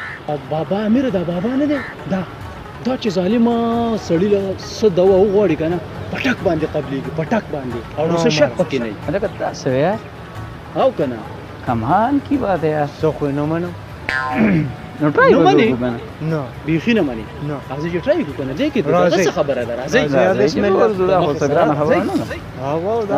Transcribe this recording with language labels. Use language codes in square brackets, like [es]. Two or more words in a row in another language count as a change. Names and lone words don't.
[ps] بابا امیر دا بابا نه دی دا چې ظالمه سړی له څه دوا وغواړي که نه پټک باندې قبلېږي پټک باندې او څه شک پکې نه وي [ur] ارے دس ہے یار [ps] او که نه [ur] کمال کی بات ہے یار [ps] زه خو یې نه منم [en] no try [ps] نه منې؟ نه بیخي نه مني نه راځئ چې ټرای کړو که نه دی کې راځئ. څه خبره ده راځئ [ar] بسم الله. [ps] خو سګرانه خبره نه ده هغه دا